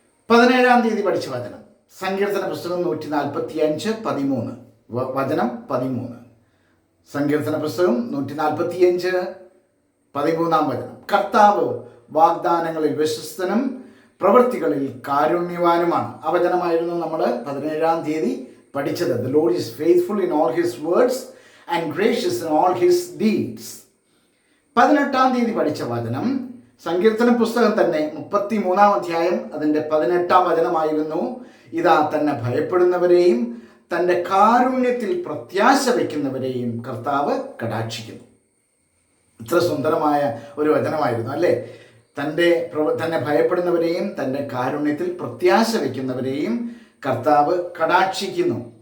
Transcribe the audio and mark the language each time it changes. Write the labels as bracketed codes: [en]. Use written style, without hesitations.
[ml] 17-ാം തീയതി പഠിച്ച വചനം സങ്കീർത്തന പുസ്തകം 145:13, വചനം 13. സങ്കീർത്തന പുസ്തകം 145:13 വചനം. കർത്താവ് വാഗ്ദാനങ്ങളിൽ വിശ്വസ്തനും പ്രവൃത്തികളിൽ കാരുണ്യവാനുമാണ്. ആ വചനമായിരുന്നു നമ്മൾ 17-ാം തീയതി പഠിച്ചത്. [en] The Lord is faithful in all his words and gracious in all his deeds. [ml] 18-ാം തീയതി പഠിച്ച വചനം സങ്കീർത്തന പുസ്തകം തന്നെ 33-ാം അധ്യായം അതിൻ്റെ 18-ാം വചനമായിരുന്നു. ഇതാ തന്നെ ഭയപ്പെടുന്നവരെയും തൻ്റെ കാരുണ്യത്തിൽ പ്രത്യാശ വയ്ക്കുന്നവരെയും കർത്താവ് കടാക്ഷിക്കുന്നു. ഇത്ര സുന്ദരമായ ഒരു വചനമായിരുന്നു അല്ലേ? തന്നെ ഭയപ്പെടുന്നവരെയും തൻ്റെ കാരുണ്യത്തിൽ പ്രത്യാശ വയ്ക്കുന്നവരെയും കർത്താവ് കടാക്ഷിക്കുന്നു.